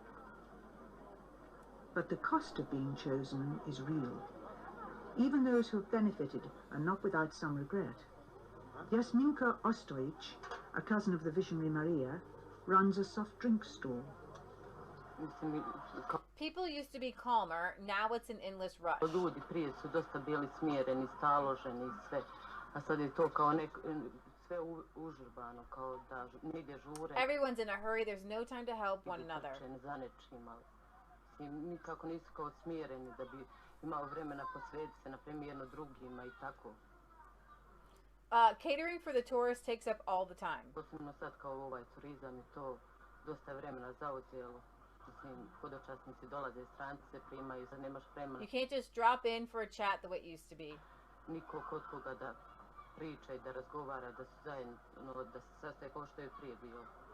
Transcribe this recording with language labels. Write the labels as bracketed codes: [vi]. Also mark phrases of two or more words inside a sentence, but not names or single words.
[en] But the cost of being chosen is real. Even those who have benefited are not without some regret. Jasminka Ostojic, a cousin of the visionary Maria, runs a soft drink stall. People used to be calmer, now it's an endless rush. [hr] Ljudi prije su dosta bili smjereni, staloženi i sve, a sad je to kao sve užurbano, kao da nigdje žure. [en] Everyone's in a hurry, there's no time to help one another. [hr] Za nečima. Nikako nisu kao smjereni da bi imao vremena posvetiti se, na primjer, jedno drugima i tako. [en] Catering for the tourists takes up all the time. [hr] Posebno sad kao ovaj turizam i to dosta vremena zauzelo. Mislim, hodočasnici dolaze, stranci se primaju, sad nemaš vremena. [en] You can't just drop in for a chat the way it used to be. [hr] Niko kod koga da priča i da razgovara, da su zajedno, da se sastaje kao što je prije bilo.